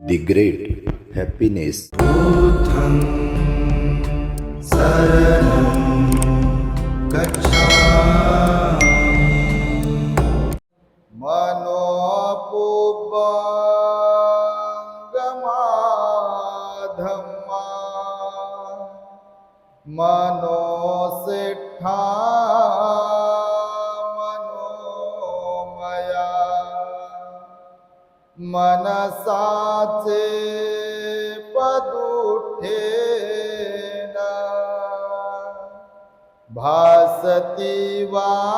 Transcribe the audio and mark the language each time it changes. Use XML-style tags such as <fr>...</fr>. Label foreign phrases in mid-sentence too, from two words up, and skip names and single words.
<en>The great happiness.</en> <pi>बुद्धं शरणं गच्छामि। मनोपुब्बंगमाधम्मा मनोसिद्धा मनोमया मनसाचे पदुठेन भासती वा</pi>